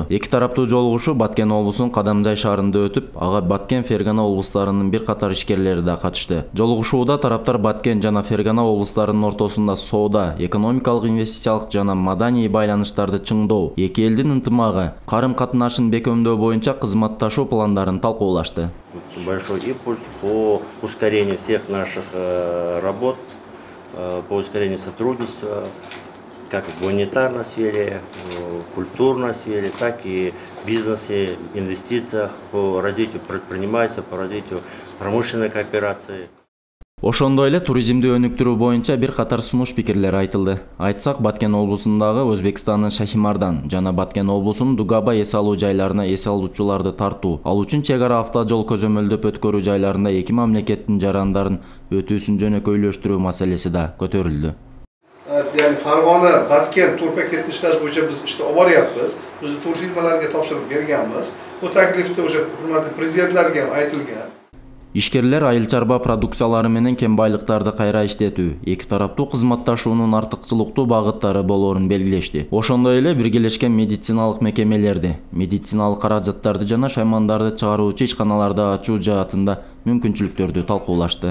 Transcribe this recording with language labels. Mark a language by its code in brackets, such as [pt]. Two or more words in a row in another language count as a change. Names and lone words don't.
[ky] Эки тараптуу жолугушуу Баткен облусунун Кадамжай шаарында өтүп, ага Баткен, Фергана облустарынын бир катар ишкерлери да катышты. Жолугушууда тараптар Баткен жана Фергана облустарынын ортосунда соода, экономикалык, инвестициялык жана маданий байланыштарды чыңдоо, эки элдин ынтымагы, карым-катнашын бекемдөө боюнча кызматташуу пландарын талкуулашты. [ru] Большой импульс по ускорению всех наших работ, по ускорению сотрудничества, как в гуманитарной сфере, в культурной сфере, так и в бизнесе, инвестициях, по развитию предпринимательства, по развитию промышленной кооперации. [ky] Ошондой эле туризмди өнүктүрүү боюнча бир катар сунуш пикирлер айтылды. Айтсак, Баткен облусундагы Өзбекстандын Шахимардан жана Баткен облусунун Дугаба эс алуу жайларына эс алуучуларды тартуу, ал үчүн чек ара автожол көзөмөлдөп өткөрүү жайларында эки мамлекеттин жарандарын өтүүсүн жөнөкөйлөштүрүү маселеси да көтөрүлдү. [uz] Yani Farg'ona, Batken tur paketini ishlash bo'yicha biz ishni olib boryapmiz. Biz tur firmalariga topshirib berganmiz. Bu taklifda o'sha hurmatli prezidentlarga ham aytilgan. [ky] Ишкерлер айыл чарба продукциялары менен кен байлыктарды кайра иштетүү, эки тараптуу кызматташуунун артыкчылыктуу багыттары болоорун белгилешти. Ошондой эле биргелешкен медициналык мекемелерди, медициналык каражаттарды жана шаймандарды чыгаруучу ишканаларды ачуу жаатында мүмкүнчүлүктөрдү талкуулашты.